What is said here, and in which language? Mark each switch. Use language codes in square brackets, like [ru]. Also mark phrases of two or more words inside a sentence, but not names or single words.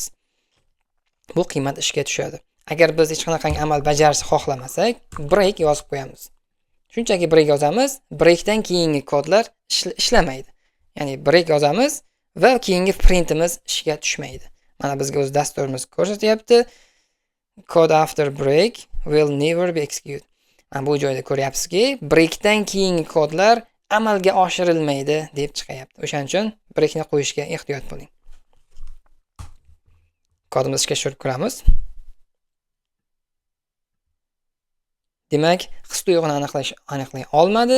[uz] Bu qiymat ishga tushadi. Agar biz hech qanaqangi amal bajarishni xohlamasak, break yozib qo'yamiz. Shunchaki break yozamiz, breakdan keyingi kodlar ishlamaydi. Ya'ni break yozamiz va keyingi printimiz ishga tushmaydi. Mana bizga o'z dasturimiz ko'rsatyapti. [en] Code after break will never be executed. [uz] Mana bu joyda ko'ryapsizki, breakdan keyingi kodlar amalga oshirilmaydi deb chiqyapti. O'shaning uchun breakni qo'yishga ehtiyot bo'ling. Kodimizni ishga tushirib ko'ramiz. Demak, his-tuyg'uni aniqlay olmadi.